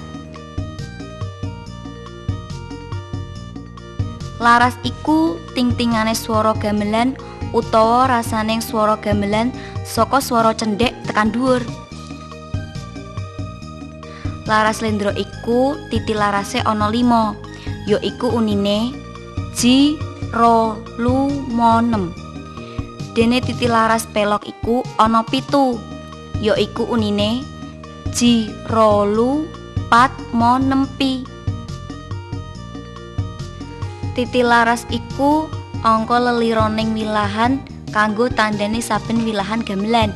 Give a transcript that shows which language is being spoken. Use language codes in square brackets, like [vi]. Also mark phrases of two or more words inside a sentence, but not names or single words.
[jv] Laras iku ting-tingane swara gamelan utawa rasaning swara gamelan saka swara cendhek tekan dhuwur. Laras lendra iku titi larase ana 5, yaiku unine ji, ro, lu, mo, nem. Dene titi laras pelok iku ana 7, yaiku unine ji, ro, lu, pat, mo, nem, pi. Titi laras iku angka lelironing wilahan kanggo tandani saben wilahan gamelan.